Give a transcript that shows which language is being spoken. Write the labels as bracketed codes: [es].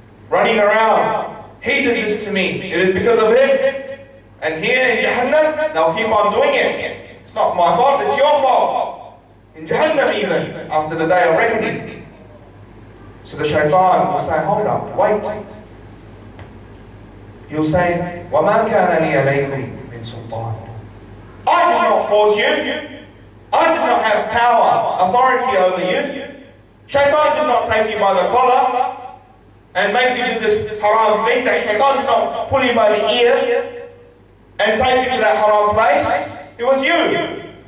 [en] Running around. He did this to me. It is because of him. And here in Jahannam, they'll keep on doing it. It's not my fault, it's your fault. In Jahannam even, after the day of reckoning. So the Shaytaan will say, hold up, wait. He'll say, [ar] وَمَا كَانَ لِي عَلَيْكُمْ مِنْ سُلْطَانٍ. [en] I did not force you. I did not have power, authority over you. Shaytaan did not take you by the collar and make you do this haram thing. That Shaytaan did not pull you by the ear and take you to that haram place. It was you.